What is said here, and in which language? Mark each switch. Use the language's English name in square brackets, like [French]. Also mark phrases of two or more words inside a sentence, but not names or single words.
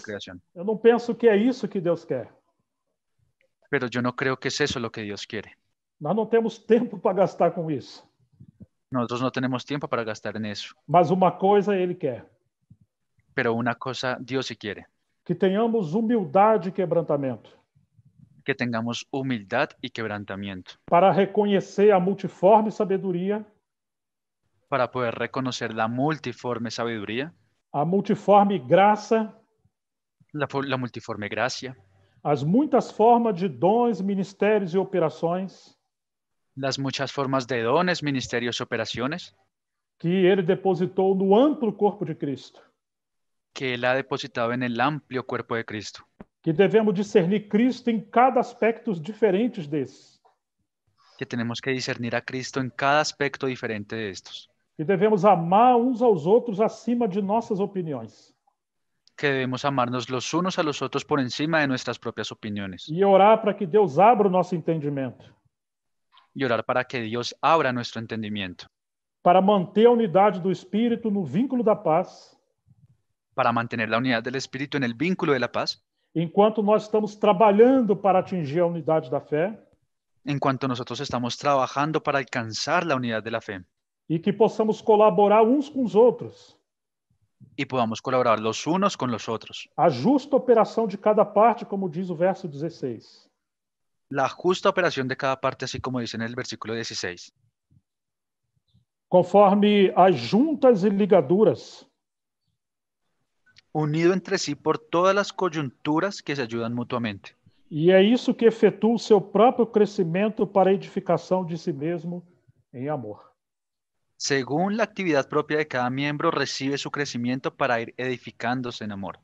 [Portuguese] Mas [Spanish] creación. [Portuguese] eu não penso que é isso que Deus quer. [Spanish] Pero yo no creo que es eso lo que Dios quiere. [Portuguese] Nós não temos tempo para gastar com isso. [Spanish] Nosotros no tenemos tiempo para gastar en eso. [Portuguese] Mas uma coisa Ele quer: [Spanish] Pero una cosa Dios sí quiere, [Portuguese] que tenhamos humildade e quebrantamento [Spanish] que tengamos humildad y quebrantamiento [Portuguese] para reconhecer a multiforme sabedoria, [Spanish] para poder reconocer la multiforme sabiduría, [Portuguese] a multiforme graça, [Spanish] la multiforme gracia, [Portuguese] as muitas formas de dons, ministérios e operações [Spanish] las muchas formas de dones, ministerios, operaciones [Portuguese] que Ele depositou no amplo corpo de Cristo, [Spanish] que Él ha depositado en el amplio cuerpo de Cristo, [Portuguese] que devemos discernir Cristo em cada aspecto diferentes desses, [Spanish] que tenemos que discernir a Cristo en cada aspecto diferente de estos, [Portuguese] que devemos amar uns aos outros acima de nossas opiniões [Spanish] que debemos amarnos los unos a los otros por encima de nuestras propias opiniones [Portuguese] e orar para que Deus abra o nosso entendimento, [Spanish] y orar para que Dios abra nuestro entendimiento, [Portuguese] para manter a unidade do Espírito no vínculo da paz, [Spanish] para mantener la unidad del Espíritu en el vínculo de la paz, [Portuguese] enquanto nós estamos trabalhando para atingir a unidade da fé, [Spanish] en cuanto nosotros estamos trabajando para alcanzar la unidad de la fe [Portuguese] e que possamos colaborar uns com os outros, [Spanish] y podamos colaborar los unos con los otros. [Portuguese] a justa operação de cada parte, como diz o verso 16. [Spanish] La justa operación de cada parte, así como dice en el versículo 16, [Portuguese] Conforme as juntas e ligaduras [Spanish] unido entre sí por todas las coyunturas que se ayudan mutuamente. [Portuguese] E é isso que efetua o seu próprio crescimento para a edificação de si mesmo em amor. [Spanish] Según la actividad propia de cada miembro, recibe su crecimiento para ir edificándose en amor.